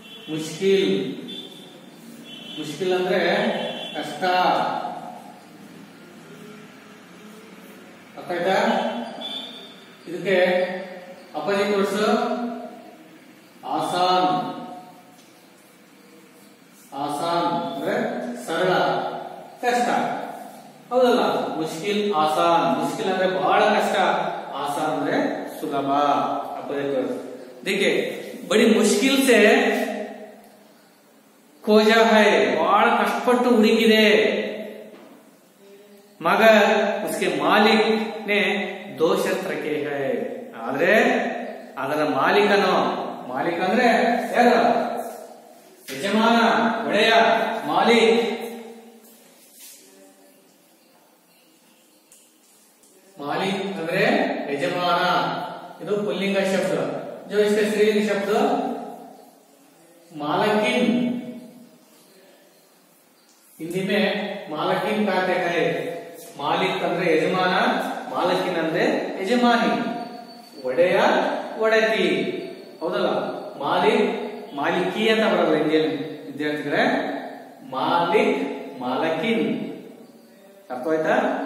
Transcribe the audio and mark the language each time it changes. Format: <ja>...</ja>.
<kn>ಮುಷ್ಕಿಲ್ ಮುಷ್ಕಿಲ್ ಅಂದ್ರೆ ಕಷ್ಟ, ಅರ್ಥ ಇದಕ್ಕೆ</kn> <en>opposite words</en> <kn>ಆಸಾನ್, ಆಸಾನ್ ಅಂದ್ರೆ ಸರಳ, ಕಷ್ಟ, ಹೌದಲ್ಲ. ಮುಷ್ಕಿಲ್ ಆಸಾನ್, ಮುಷ್ಕಿಲ್ ಅಂದ್ರೆ ಬಹಳ ಕಷ್ಟ, ಆಸಾನ್ ಅಂದ್ರೆ ಸುಲಭ,</kn> <en>Opposite words.</en> <hi>देखिए बड़ी मुश्किल से खोजा है, बड़ा</hi> <kn>कष्टपಟ್ಟು ಹುಡುಕಿದೆ,</kn> <hi>मगर उसके मालिक ने दो शर्त रखे है,</hi> <kn>ಆದ್ರೆ ಅದರ ಮಾಲೀಕನು, ಮಾಲೀಕ ಅಂದ್ರೆ ಯಾರು? ಯಜಮಾನ, ಒಡೆಯ, ಮಾಲೀಕ್, ಮಾಲೀಕ್ ಅಂದ್ರೆ ಯಜಮಾನ, ಇದು ಪುಲ್ಲಿಂಗ ಶಬ್ದ.</kn> <hi>जो इसका स्त्रीलिंग शब्द मालकिन, हिंदी में मालकिन कहते हैं.</hi> <kn>मालिक ಅಂದ್ರೆ ಯಜಮಾನ, ಮಾಲಕಿನ್ ಅಂದ್ರೆ ಯಜಮಾನಿ, ಒಡೆಯ, ಒಡೆತಿ, ಹೌದಲ್ಲ. ಮಾಲಿಕ್ ಮಾಲಿಕಿ ಅಂತ ಬರೋದು ಇಂಡಿಯನ್ ವಿದ್ಯಾರ್ಥಿಗಳೇ, ಮಾಲಿಕ್ ಮಾಲಕಿನ್, ಅರ್ಥ ಆಯ್ತಾ?</kn>